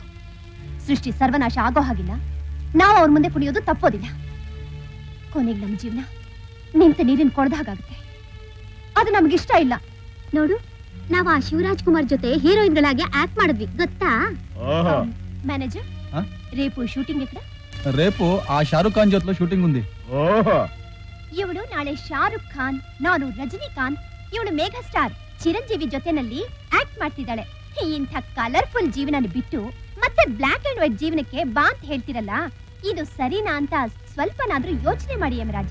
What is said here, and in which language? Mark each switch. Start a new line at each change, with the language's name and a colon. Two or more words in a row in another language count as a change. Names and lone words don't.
Kannada: ಸೃಷ್ಟಿ ಸರ್ವನಾಶ ಆಗೋ ಹಾಗಿಲ್ಲ, ನಾವು ಅವ್ರ ಮುಂದೆ ಕುಣಿಯೋದು ತಪ್ಪೋದಿಲ್ಲ. ಕೊನೆಗೆ ನಮ್ಮ ಜೀವನ ನಿಂತ ನೀರಿನ ಕೊಳದ ಹಾಗಾಗುತ್ತೆ. ಅದು ನಮ್ಗಿಷ್ಟ ಇಲ್ಲ. ನೋಡು, ನಾವು ಆ ಶಿವರಾಜ್ ಕುಮಾರ್ ಜೊತೆ ಹೀರೋಯಿನ್ಗಳಾಗಿ ಆಕ್ಟ್ ಮಾಡಿದ್ವಿ, ಗೊತ್ತಾ? ಮ್ಯಾನೇಜರ್,
Telugu: రేపు షూటింగ్ ఎక్కడ? రేపు ఆ షారుఖ్ ఖాన్ జೊತೆ షూటింగ్ ఉంది.
Kannada: ಇವಳು ನಾಳೆ ಶಾರುಖ್ ಖಾನ್, ನಾನು ರಜನಿಕಾಂತ್, ಇವಳು ಮೇಘಾ ಸ್ಟಾರ್ ಚಿರಂಜೀವಿ ಜೊತೆನಲ್ಲಿ ಆಕ್ಟ್ ಮಾಡ್ತಿದ್ದಾಳೆ. ಇಂಥ ಕಲರ್ಫುಲ್ ಜೀವನ ಬಿಟ್ಟು ಮತ್ತೆ
English: black and white
Kannada: ಜೀವನಕ್ಕೆ ಬಾ ಅಂತ ಹೇಳ್ತಿರಲ್ಲ, ಇದು ಸರಿನಾ ಅಂತ ಸ್ವಲ್ಪನಾದ್ರೂ ಯೋಚನೆ ಮಾಡಿ ಯಮರಾಜ.